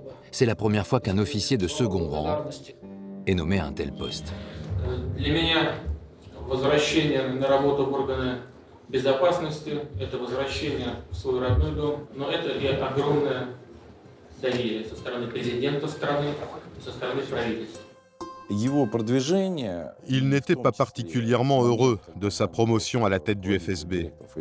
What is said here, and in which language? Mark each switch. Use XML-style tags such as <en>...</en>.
<fr>C'est la première fois qu'un officier de second rang est nommé à un tel poste.</fr> <ru>Для меня возвращение на работу в органы безопасности – это возвращение в свой родной дом, но это и огромное доверие со стороны президента страны, со стороны правительства.</ru> <fr>Il n'était pas particulièrement heureux de sa promotion à la tête du FSB.</fr>